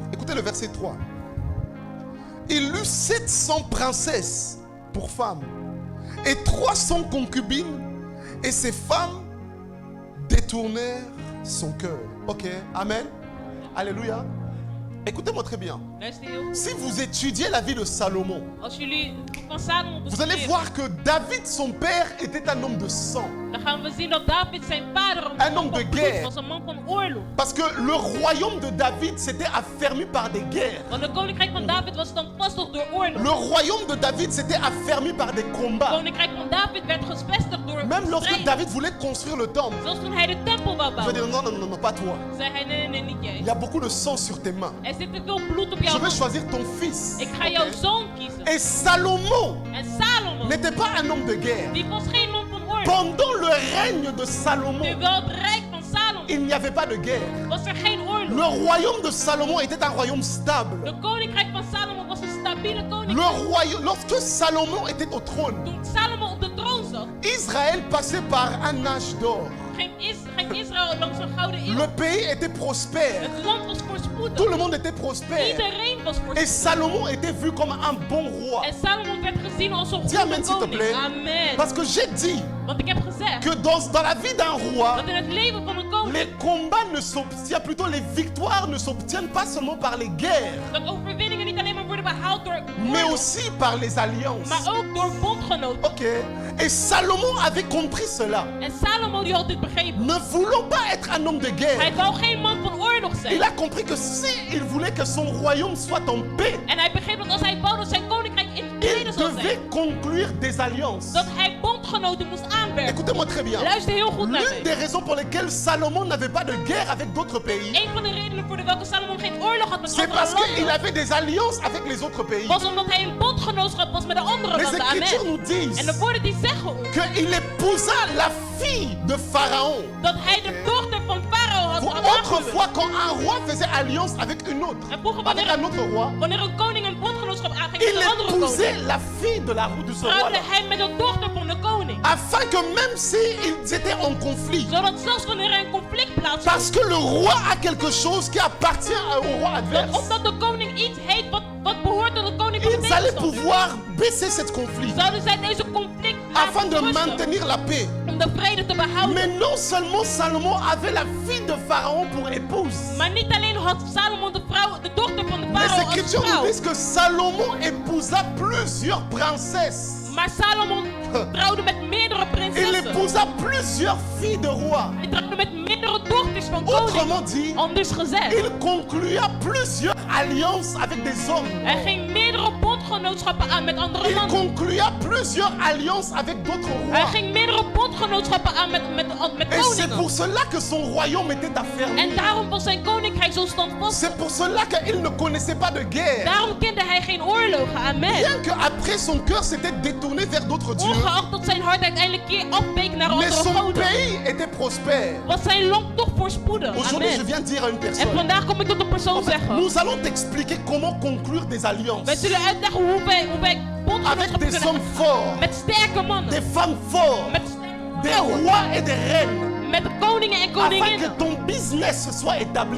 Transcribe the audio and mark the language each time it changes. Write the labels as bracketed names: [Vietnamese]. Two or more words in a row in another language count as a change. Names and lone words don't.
[French] Écoutez le verset 3. Il eut 700 princesses pour femmes et 300 concubines, et ces femmes détournèrent son cœur. Ok, amen. Alléluia. Écoutez-moi très bien. [Dutch] Luister heel goed. [French] Si vous étudiez la vie de Salomon, [Dutch] Als jullie het boek van Salomon [French] vous allez [Dutch] bestuderen, [French] voir que David, son père, était un homme de sang. [Dutch] dan gaan we zien dat David zijn vader [French] Un [Dutch] een man [French] homme de [Dutch] van bloed [French] guerre. [Dutch] was, een man van oorlog. [French] Parce que le royaume de David s'était affermi par des guerres. [Dutch] Want het koninkrijk van David was dan vastgelegd door oorlog. [French] Le royaume de David s'était affermi par des [Dutch] Het [French] combats. [Dutch] koninkrijk van David werd gevestigd door [French] Même lorsque [Dutch] strijden. [French] David voulait construire le temple, [Dutch] Zelfs toen hij de tempel wou [French] je vais [Dutch] bouwen, [French] dire non, pas toi. [Dutch] zei hij nee, niet [French] Il [Dutch] jij. [French] y a beaucoup de sang sur tes mains. [Dutch] Er zit te veel bloed op [French] Je [Dutch] jouw [French] vais [Dutch] hand. [French] choisir ton fils. [Dutch] Ik ga jouw zoon kiezen. [French] Et Salomon [Dutch] En Salomo, [French] n'était pas un homme de guerre. [Dutch] die was geen man van oorlog. [French] Pendant le règne de Salomon, [Dutch] Terwijl het rijk van Salomo [French] il n'y avait pas de guerre. [Dutch] was er geen oorlog. [French] Le royaume de Salomon était un royaume stable. [Dutch] De koninkrijk van Salomo was een stabiele [French] Le [Dutch] koninkrijk. [French] royaume, lorsque Salomon était au trône, [Dutch] Toen Salomo op de troon zat, [French] Israël passait par un âge d'or. [Dutch] ging Israël langs een gouden eeuw. [French] Le pays était prospère. [Dutch] Het land was voorspoedig. [French] Tout le monde était prospère. [Dutch] Iedereen was [French] Et [Dutch] voorspoedig. [French] Salomon était vu comme un bon roi. [Dutch] En Salomo werd gezien als een [French] Dis [Dutch] goede [French] amen, s'il te [Dutch] koning. [French] plaît. [Dutch] Amen. [French] Parce que j'ai dit [Dutch] Want ik heb gezegd [French] que dans la vie d'un roi, [Dutch] dat in het leven van een koning [French] les combats ne s'obtiennent, plutôt les victoires ne s'obtiennent pas seulement par les guerres, [Dutch] dat overwinningen niet alleen maar worden behaald door [French] mais [Dutch] oorlog, [French] aussi par les alliances. [Dutch] maar ook door bondgenoten. [French] Ok. Et Salomon avait compris cela. [Dutch] En Salomo die had dit begrepen. [French] Ne voulant pas être un homme de [Dutch] Hij [French] guerre, [Dutch] wou geen man van oorlog [French] il [Dutch] zijn. [French] a compris que si il voulait que son royaume soit en paix, [Dutch] En hij begreep dat als hij wou dat zijn koninkrijk in vrede [French] il [Dutch] zou [French] devait [Dutch] zijn, [French] conclure des alliances. [Dutch] dat hij bondgenoten moest aanwerken. [French] Écoutez-moi très bien. [Dutch] Luister heel goed naar [French] L'une des [Dutch] mij. [French] raisons pour lesquelles Salomon n'avait pas de guerre avec d'autres pays, [Dutch] Een van de redenen voor de welke Salomo geen oorlog had met [French] c'est [Dutch] andere [French] parce qu'il [Dutch] landen, [French] avait des alliances avec les autres pays. [Dutch] was omdat hij een bondgenootschap was met de andere [French] Les [Dutch] landen. [French] Écritures nous [Dutch] Amen. [French] disent [Dutch] En de woorden die zeggen ons [French] qu'il épousa la fille de Pharaon. [Dutch] dat hij de dochter van Farao had [French] Autrefois, [Dutch] aangehuwd. [French] quand un roi faisait alliance avec une autre, [Dutch] En vroeger [French] avec un autre roi, [Dutch] wanneer een koning een bondgenootschap aanging [French] il [Dutch] met een andere [French] épousait [Dutch] koning, [French] la fille de de ce [Dutch] trouwde [French] roi-là. [Dutch] hij met de dochter van de koning. [French] Afin que même s'ils étaient en conflit, [Dutch] Zodat zelfs wanneer er een conflict plaatsvond, [French] parce que le roi a quelque chose qui appartient au roi [Dutch] dat [French] adverse, [Dutch] omdat de koning iets heet wat behoort tot de koning van de [French] ils allaient [Dutch] tegenstander, [French] pouvoir baisser cette conflit [Dutch] zouden zij deze conflict [French] afin de [Dutch] laten rusten, [French] maintenir la paix. [Dutch] om de vrede te behouden. [French] Mais non seulement Salomon avait la fille de Pharaon pour épouse, [Dutch] Maar niet alleen had Salomo de dochter van de [French] les [Dutch] farao als [French] Écritures nous [Dutch] vrouw, [French] disent que Salomon épousa plusieurs princesses. [Dutch] maar Salomo trouwde met meerdere [French] Il [Dutch] prinsessen. [French] épousa plusieurs filles de rois. [Dutch] Hij trouwde met meerdere dochters van koningen. [French] Autrement dit, [Dutch] Anders gezegd, [French] il conclua plusieurs alliances avec des hommes. [Dutch] hij ging meerdere bondgenootschappen aan met andere [French] Il [Dutch] landen. [French] conclua plusieurs alliances avec d'autres [Dutch] Hij [French] rois. [Dutch] ging meerdere bondgenootschappen aan met [French] Et c'est [Dutch] koningen. [French] pour cela que son royaume était affermi. [Dutch] En daarom was zijn koninkrijk zo standvastig. [French] C'est pour cela qu'il ne connaissait pas de guerre. [Dutch] Daarom kende hij geen oorlogen. Amen. [French] Bien qu'après son cœur s'était détourné vers d'autres dieux, [Dutch] Ongeacht dat zijn hart uiteindelijk keer afweek naar [French] mais [Dutch] andere [French] son [Dutch] goden, [French] pays était prospère. [Dutch] was zijn land toch voorspoedig. [French] Aujourd'hui, je [Dutch] Amen. [French] viens dire à une [Dutch] En [French] personne, [Dutch] vandaag kom ik tot een persoon zeggen. [French] nous allons t'expliquer comment conclure des [Dutch] Wij [French] alliances [Dutch] zullen uitleggen hoe wij [French] avec [Dutch] bondgenootschappen [French] des [Dutch] kunnen [French] hommes forts, [Dutch] met sterke mannen, [French] des femmes fortes, [Dutch] met sterke [French] des [Dutch] vrouwen, [French] rois et des reines, [Dutch] met koningen en [French] afin que [Dutch] koninginnen. [French] ton business soit établi,